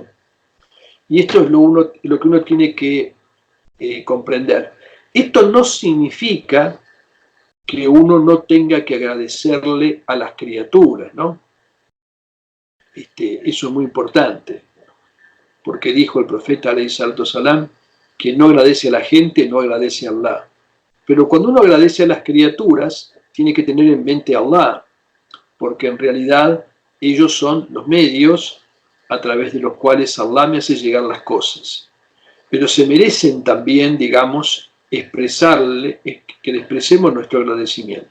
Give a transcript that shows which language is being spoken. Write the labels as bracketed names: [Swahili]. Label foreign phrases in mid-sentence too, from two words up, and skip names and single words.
[Spanish] Y esto es lo que uno tiene que comprender. Esto no significa que uno no tenga que agradecerle a las criaturas, ¿no? Eso es muy importante, porque dijo el profeta [Arabic] عليه الصلاة السلام, [Spanish] que no agradece a la gente, no agradece a Allah. Pero cuando uno agradece a las criaturas, tiene que tener en mente a Allah, porque en realidad ellos son los medios a través de los cuales Allah me hace llegar las cosas. Pero se merecen también, digamos, que le expresemos nuestro agradecimiento.